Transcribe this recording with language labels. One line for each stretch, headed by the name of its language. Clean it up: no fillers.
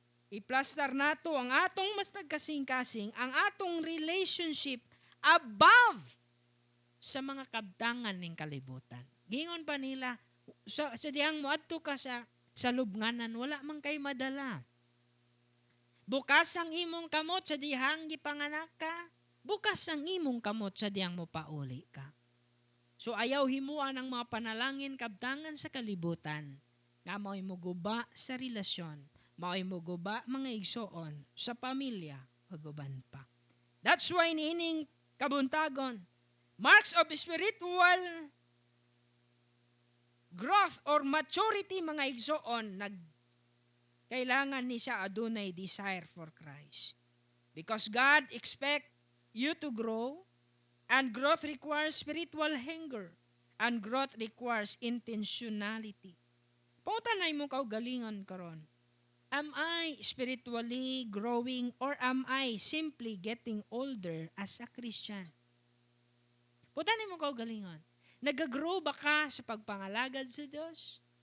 Cebuano: Iplastar nato ang atong mas nagkasing-kasing, ang atong relationship above sa mga kabtangan ning kalibutan. Gingon pa nila, sa diyang moadto ka sa lubnganan, wala man kay madala. Bukas ang imong kamot sa dihang gipanganak ka, bukas ang imong kamot sa diyang mopauli ka. So ayaw himuan ang mga panalangin kabtangan sa kalibutan nga mao'y muguba sa relasyon, mao'y muguba mga igsoon sa pamilya, paguban pa.
English: That's why
Cebuano: niining kabuntagon,
English: marks of spiritual growth or maturity
Cebuano: mga igsoon, kailangan ni siya adunay
English: desire for Christ. Because God expect you to grow. And growth requires spiritual hunger. And growth requires intentionality.
Cebuano: Pautanay mo kaugalingon karon.
English: Am I spiritually growing or am I simply getting older as a Christian?
Cebuano: Pautanay mo kaugalingon. Nagagrow ba ka sa pagpangalagad sa Dios?